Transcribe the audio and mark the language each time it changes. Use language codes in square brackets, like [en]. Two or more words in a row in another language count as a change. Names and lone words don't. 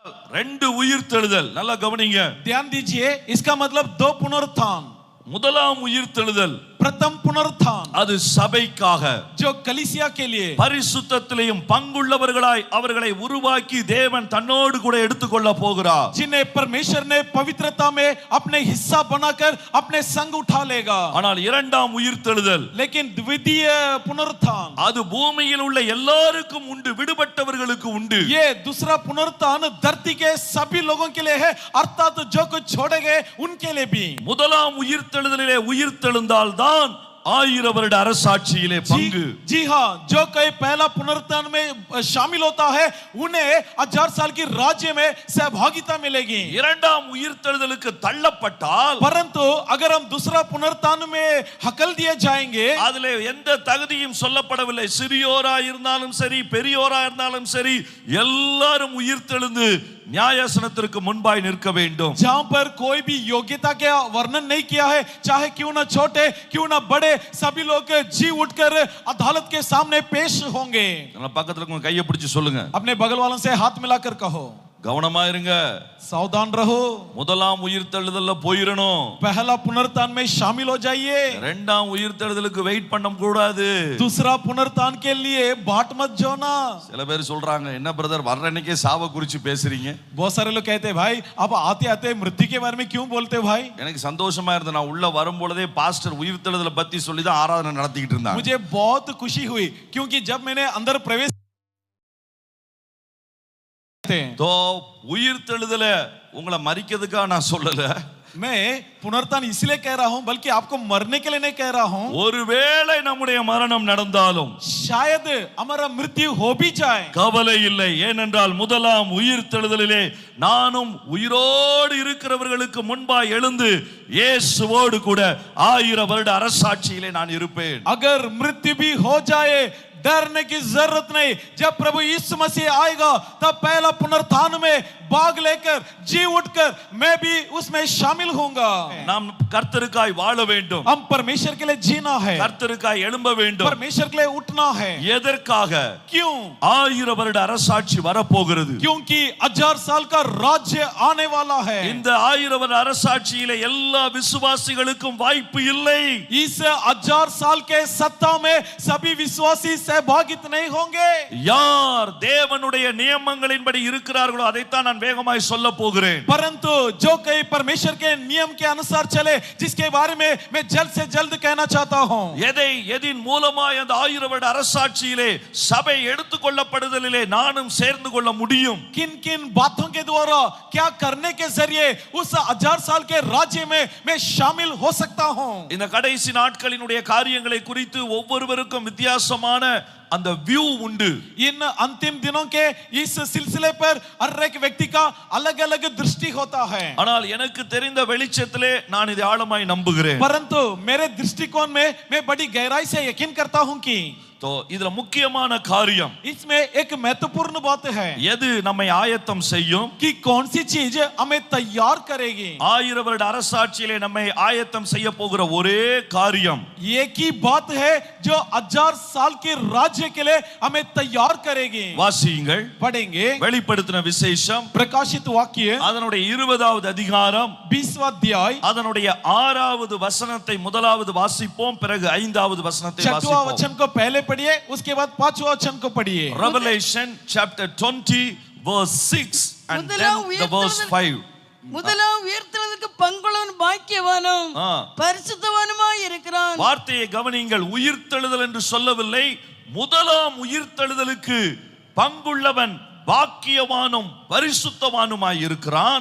[ta] ரெண்டு உயிர்த்தெழுதல். நல்லா கவனிங்க. [hi] ध्यान दीजिए, इसका मतलब दो पुनरुत्थान. [ta] முதலாம் உயிர்த்தெழுதல் [hi] प्रथम पुनरुत्थान [ta] அது சபைக்காக, [hi] जो कलीसिया के लिए [ta] பரிசுத்தத்திலேயும் பங்குள்ளவர்களாய் அவர்களை உருவாக்கி தேவன் தன்னோடு கூட எடுத்துக்கொள்ள போகிறார். [hi] जिन्हें परमेश्वर ने पवित्रता में अपने हिस्सा बनाकर अपने संग उठा लेगा. [ta] ஆனால் இரண்டாம் உயிர்த்தெழுதல், [hi] लेकिन द्वितीय पुनरुत्थान [ta] அது பூமியில் உள்ள எல்லாருக்கும் உண்டு, விடுபட்டவர்களுக்கு உண்டு. [hi] ये दूसरा पुनरुत्थान धरती के सभी लोगों के लिए है, अर्थात जो कुछ छोड़े गए उनके लिए भी. [ta] முதலாம் உயிர்த்தெழுதலிலே உயிர்த்தெழுந்தால் தான் 1000 வருட அரசாட்சியிலே பங்கு. [hi] जी हाँ, जो कोई पहला पुनरुत्थान में शामिल होता है उन्हें 1000 साल की राज्य में सहभागिता मिलेगी. [ta] இரண்டாம் உயிர்த்தெழுதலுக்கு தள்ளப்பட்டால், [hi] परंतु अगर हम दूसरा पुनरुत्थान में हकल दिए जाएंगे, [ta] அதிலே எந்த தகுதியும் சொல்லப்படவில்லை. சிறியோரா இருந்தாலும் சரி, பெரியோரா இருந்தாலும் சரி, எல்லாரும் உயிர்த்தெழுந்து நியாயாசனத்திற்கு முன்பாய் நிற்க வேண்டும். [hi] जहां पर कोई भी योग्यता का वर्णन नहीं किया है, चाहे क्यों ना छोटे क्यों ना बड़े, सभी लोग जी उठकर अदालत के सामने पेश होंगे. [ta] பக்கத்துல உங்க கையை பிடிச்சு சொல்லுங்க, [hi] अपने बगल वालों से हाथ मिलाकर कहो, [ta] கவனமா இருங்க. [hi] सावधान रहो. [ta] முதலாம் உயிர்த்தெழுதல்ல போயிரணும். [hi] पहला पुनरुत्थान में शामिल हो जाइए. [ta] இரண்டாம் உயிர்த்தெழுதலுக்கு வெயிட் பண்ண கூடாது. [hi] दूसरा पुनरुत्थान के लिए बाट मत जोना. [ta] சில பேர் சொல்றாங்க, என்ன பிரதர் வர்ற அன்னைக்கே சாவ குறிச்சு பேசுறீங்க? [hi] बहुत सारे लोग कहते हैं, भाई आप आते आते मृत्यु के बारे में क्यों बोलते हो भाई? [ta] எனக்கு சந்தோஷமா இருந்தது, நான் உள்ள வரும்போதே பாஸ்டர் உயிர்த்தெழுதலை பத்தி சொல்லி தான் ஆராதனை நடத்திக்கிட்டு இருந்தாங்க. [hi] मुझे बहुत खुशी हुई क्योंकि जब मैंने अंदर प्रवेश [ta] तो உயிர்த்தெழுதலை உங்களை மரிக்கிறதுக்காக நான் சொல்லல. [hi] मैं पुनरुत्थान इसलिए कह रहा हूं, बल्कि आपको मरने के लिए नहीं कह रहा हूं. [ta] ஒருவேளை நம்முடைய மரணம் நடந்தாலும் [hi] शायद हमारा मृत्यु हो भी जाए, [ta] கவலை இல்லை. ஏனென்றால் முதலாம் உயிர்த்தெழுதலிலே நானும் உயிரோடு இருக்கிறவர்களுக்கு முன்பாய் எழுந்து இயேசுவோடு கூட 1000 வருட அரசாட்சியிலே நான் இருப்பேன். [hi] अगर मृत्यु भी हो जाए डरने की जरूरत नहीं. जब प्रभु यीशु मसीह आएगा तब पहला पुनरुत्थान में भाग लेकर जी उठकर मैं भी उसमें शामिल होऊंगा. [ta] நாம் கர்த்தருக்காய் வாழ வேண்டும். [hi] हम परमेश्वर के लिए जीना है, [ta] கர்த்தருக்காய் எழும்ப வேண்டும். [hi] परमेश्वर के लिए उठना है. [ta] எதற்காக? [hi] क्यों? [ta] 1000 வருட அரசாட்சி வரப்போகிறது. [hi] क्योंकि 1000 साल का राज्य आने वाला है. [ta] இந்த 1000 வருட அரசாட்சியிலே எல்லா விசுவாசிகளுக்கும் வாய்ப்பு இல்லை. [hi] इस 1000 साल के सत्ता में सभी विश्वासी सहभागित नहीं होंगे. [ta] யார் தேவனுடைய நியமங்களின்படி இருக்கிறார்களோ அதைத்தான் நான் வேகமாய் சொல்ல போகிறேன். [hi] परंतु जो कोई परमेश्वर के नियम के अनुसार चले, जिसके बारे में मैं जल्द से जल्द कहना चाहता हूं, [ta] எதின் மூலமாய் அந்த 1000 வருட அரசாட்சியிலே சபை எடுத்துக்கொள்ளப்படுதலிலே நானும் சேர்ந்து கொள்ள முடியும்? [hi] किन किन बातों के द्वारा क्या करने के जरिए उस 1000 साल के राज्य में मैं शामिल हो सकता हूं. [ta] இந்த கடைசி நாட்களினுடைய காரியங்களை குறித்து ஒவ்வொருவருக்கும் வித்தியாசமான அந்த வியூ உண்டு. [hi] इन अंतिम दिनों के इस सिलसिले पर हर एक व्यक्ति का अलग अलग दृष्टि होता है. [ta] ஆனால் எனக்கு தெரிந்த வெளிச்சத்திலே நான் இதை ஆழமாய் நம்புகிறேன். [hi] परंतु मेरे दृष्टिकोण में मैं बड़ी गहराई से यकीन करता हूं कि [ta] तो இதுல முக்கியமான காரியம், [hi] इसमें एक महत्वपूर्ण बात है [ta] எது நம்மை ஆயத்தம் செய்யும், [hi] कि कौन सी चीज हमें तैयार करेगी. [ta] 1000 வருட அரசாட்சியிலே நம்மை ஆயத்தம் செய்ய போகிற ஒரே காரியம், [hi] एक ही बात है जो 1000 साल के राज्य के लिए हमें तैयार करेगी. [ta] வாசியுங்கள். [hi] पढ़ेंगे [ta] வெளிப்படுத்தின விசேஷம் [hi] प्रकाशित वाक्य [ta] அதனுடைய 20வது அதிகாரம் [hi] 20वां अध्याय [ta] அதனுடைய 6வது வசனத்தை முதலாவது வாசிப்போம், பிறகு 5வது வசனத்தை [hi] 6वां [ta] வாசிப்போம். [hi] वचन को पहले पढ़िए, उसके बाद 5वां वचन को पढ़िए. [en] Revelation chapter 20 verse 6 and then the verse 5. [ta] முதலாம் உயிர்த்தெழுதலுக்கு பங்குள்ளவன் பாக்கியவானும் பரிசுத்தவானுமாய் இருக்கிறான். வார்த்தையை கவனியுங்கள். உயிர்த்தெழுதல் என்று சொல்லவில்லை, முதலாம் உயிர்த்தெழுதலுக்கு பங்குள்ளவன் பாக்கியவானும் பரிசுத்தவானுமாய் இருக்கிறான்.